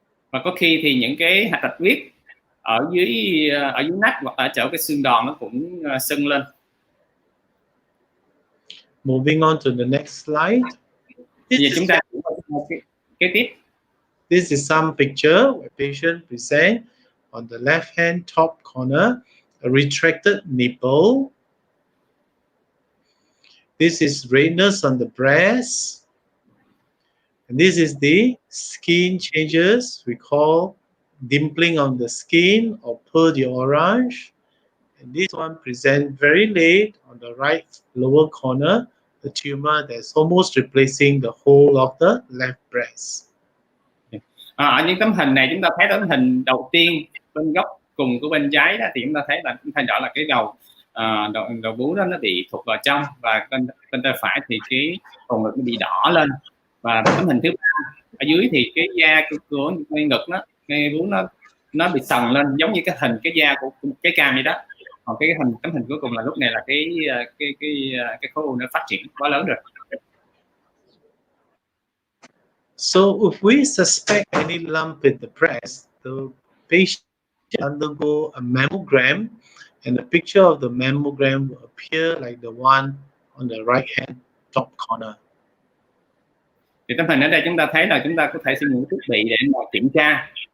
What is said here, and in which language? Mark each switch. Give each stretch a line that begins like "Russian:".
Vietnamese: Và có khi thì những cái hạch bạch huyết ở dưới nách hoặc ở chỗ cái xương đòn nó cũng sưng lên.
English: Moving on to the next slide.
Vietnamese: Bây giờ chúng ta kế tiếp.
English: This is some picture where patient present on the left hand top corner a retracted nipple. This is redness on the breast. And this is the skin changes we call dimpling of the skin or pearl de orange. And this one present very late on the right lower corner the tumor that's almost replacing the whole of the left breast.
Vietnamese: Ở những tấm hình này chúng ta thấy tấm hình đầu tiên bên góc cùng của bên trái đó, thì chúng ta thấy rõ là cái đầu vú đó nó bị thụt vào trong, và bên tay phải thì cái phần ngực nó bị đỏ lên. Và tấm hình thứ ba ở dưới thì cái da của ngực ngay vú nó bị sần lên, giống như cái da của cái cam vậy đó. Còn tấm hình cuối cùng là lúc này là cái khối u nó phát triển quá lớn rồi.
English: So if we suspect any lump in the breast, the patient undergo a mammogram, and the picture of the mammogram will appear like the one on the right hand top corner.
Vietnamese: Thì tấm hình ở đây chúng ta thấy là chúng ta có thể sử dụng thiết bị để mà kiểm tra.